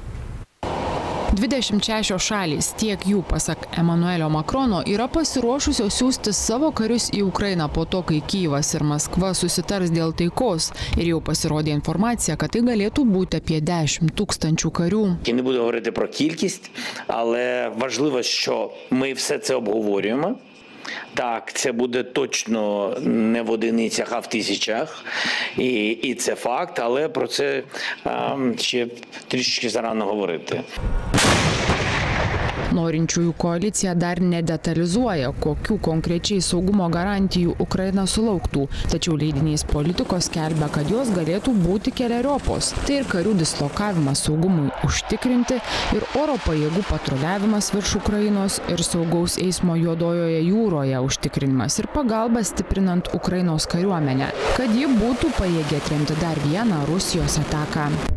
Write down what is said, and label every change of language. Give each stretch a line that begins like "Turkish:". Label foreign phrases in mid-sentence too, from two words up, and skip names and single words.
Lithuanian: 26 šalys, tiek jų, pasak Emanuelio Makrono, yra pasiruošusios siųsti savo karius į Ukrainą po to, kai Kyjivas ir Maskva susitars dėl taikos. Ir jau pasirodė informacija, kad tai galėtų būti apie 10 000 кarių.
Ukrainian: Я не буду говорити про кількість, але важливо, що ми все це обговорюємо. Так, це буде точно не в одиницях, а в тисячах. І це факт, але про це ще трішечки зарано говорити.
Lithuanian: Norinčiųjų koalicija dar nedetalizuoja, kokių konkrečiai saugumo garantijų Ukraina sulauktų. Tačiau leidinys Politikos skelbia, kad jos galėtų būti keleriopos. Tai ir karių dislokavimas saugumui užtikrinti, ir oro pajėgų patruliavimas virš Ukrainos, ir saugaus eismo Juodojoje jūroje užtikrinimas, ir pagalba stiprinant Ukrainos kariuomenę, kad ji būtų pajėgi atremti dar vieną Rusijos ataką.